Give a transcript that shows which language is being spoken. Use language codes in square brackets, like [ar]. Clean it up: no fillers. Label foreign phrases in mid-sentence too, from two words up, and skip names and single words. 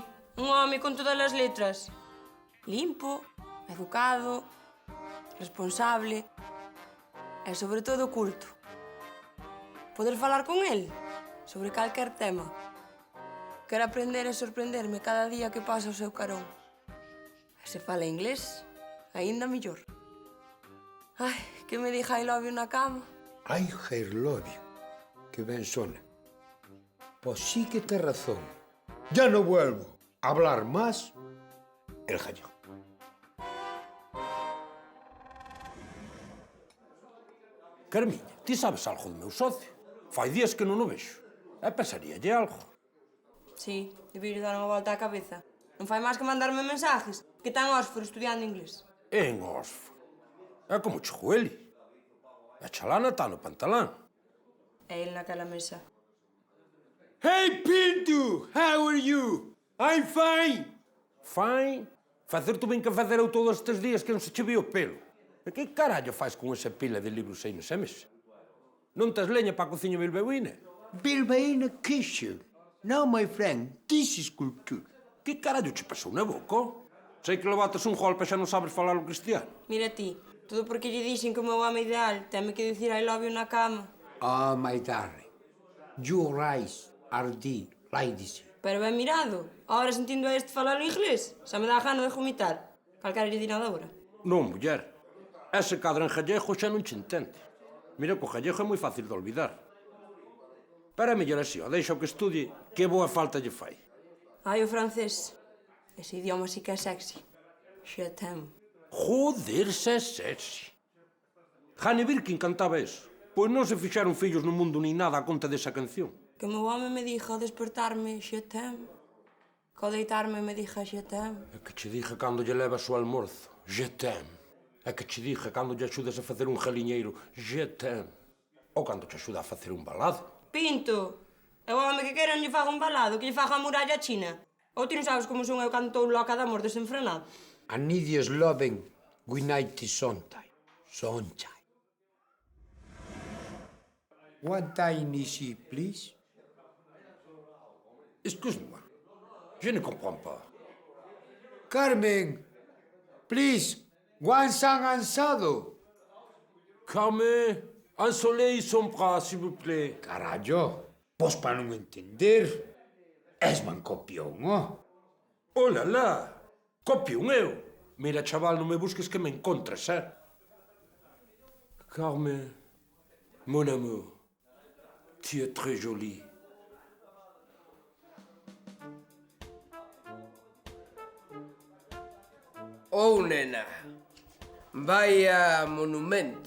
[gl] Un home con todas as letras. Limpo, educado, responsable e, sobre todo, culto. Poder falar con el sobre calquer tema. Quero aprender e sorprenderme cada día que pasa o seu carón. E se fala inglés, aínda mellor. Ai, que me diga [en] I love you [gl] na cama. [en] Ai, I love you. [gl] Que ben sona. Pois sí que tes razón. [es] Ya no vuelvo a hablar más el gallego. [gl] Carmiña, ti sabes algo do meu socio? Fai días que non o vexo. E pensaríalle algo. Sí, debí dar unha volta á cabeza. Non fai máis que mandarme mensajes que tan Ósforo estudiando inglés. En Ósforo. É como chegou ele. A chalana está no pantalán. É ele naquela mesa. [en] Hey, Pinto! How are you? I'm fine! Fine? [gl] Facer tú ben que facer eu todos estes días que non se che vi o pelo. E que carallo faz con esa pila de libros aí nos semes? Non tes leña para a cociña bilbaína? [en] Bilbaína kitchen. No, my friend, this is culture. [gl] Que carallo che pasou na boca? Sei que levates un golpe e xa non sabes falar o cristiano. Mira ti, todo porque lle dixen que o meu home ideal teme que dicir [en] I love you [gl] na cama. [en] Oh, my darling, your eyes are the like this. [gl] Pero ben mirado, ahora sentindo a este falar en inglés, xa me dá gana de vomitar. Calquera lle di nada agora. Non, muller. Ese cadro en gallego xa non che entende. Mira que o gallego é moi fácil de olvidar. Pero é mellor así, o deixa o que estudie, que boa falta lle fai. Ai, o francés. Ese idioma sí que é sexy. [fr] Je t'aime. [gl] Joder, se é sexy. Jane Birkin cantaba eso. Pois non se fixaron fillos no mundo ni nada a conta desa canción. Que o meu home me dixa ao despertarme [fr] je t'aime. [gl] Que ao deitarme me dixa [fr] je t'aime. [gl] É que che diga cando lle levas o almorzo, [fr] je t'aime. [gl] É que che diga cando lle axudas a facer un jaliñeiro, [fr] je t'aime. [gl] Ou cando che axuda a facer un balado. Pinto, é o home que quere non lle faga un balado, que lle faga a muralla china. Ou ti non sabes como son eu cando estou loca de amor desenfrenado? [en] I need your loving good night sometime. Sunshine. One time easy, please. [fr] Excuse-moi, je ne comprends pas. [en] Carmen, please, one sang ansado. [fr] Carmen, un soleil sombra, s'il vous plaît. [gl] Carallo, pois para non entender, és man copión, oh? [fr] Oh la la, [gl] copio un eu. Mira, chaval, non me busques que me encontres, eh? Carmen, [fr] mon amour, tu es très jolie. [gl] Oh, nena, vaya monumento.